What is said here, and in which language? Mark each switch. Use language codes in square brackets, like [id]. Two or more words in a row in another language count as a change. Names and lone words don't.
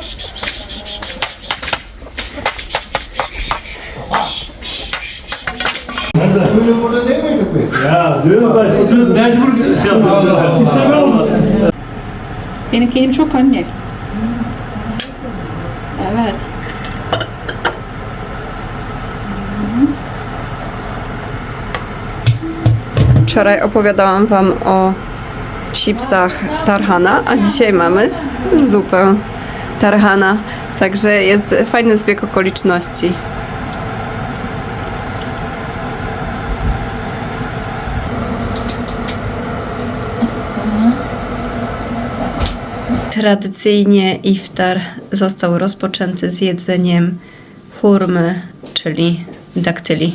[tr] Böyle burada değil miydik biz? Ya diyorum ben oturup mecbur şey yapıyorum. Benim kedim çok anne. Evet. [pl] Wczoraj opowiadałam Wam o chipsach tarhana, a dzisiaj mamy zupę tarhana. Także jest fajny zbieg okoliczności. Tradycyjnie iftar został rozpoczęty z jedzeniem hurmy, czyli daktyli.